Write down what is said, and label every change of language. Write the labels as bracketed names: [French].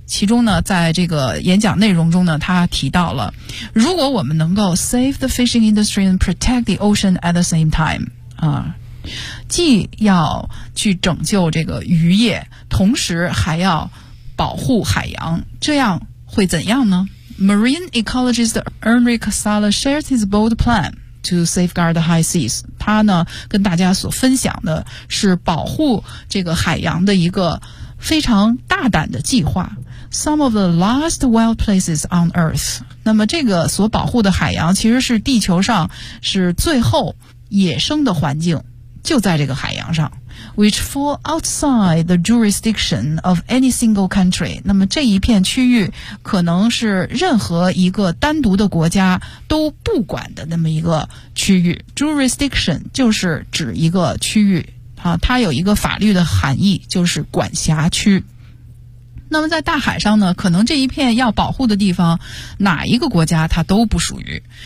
[Chinese] 其中呢，在这个演讲内容中呢，他提到了，如果我们能够 [English] save the fishing industry and protect the ocean at the same time， [Chinese] 既要去拯救这个渔业，同时还要保护海洋，这样会怎样呢？ [English] Marine ecologist Enric Sala shares his bold plan to safeguard the high seas. [Chinese] 他呢跟大家所分享的是保护这个海洋的一个非常大胆的计划。 [English] Some of the last wild places on Earth. [Chinese] 那么这个所保护的海洋其实是地球上是最后野生的环境，就在这个海洋上。 [English] Which fall outside the jurisdiction of any single country. [Chinese] 那么这一片区域可能是任何一个单独的国家都不管的那么一个区域。 Jurisdiction 就是指一个区域，啊，它有一个法律的含义，就是管辖区。那么在大海上呢，可能这一片要保护的地方哪一个国家它都不属于。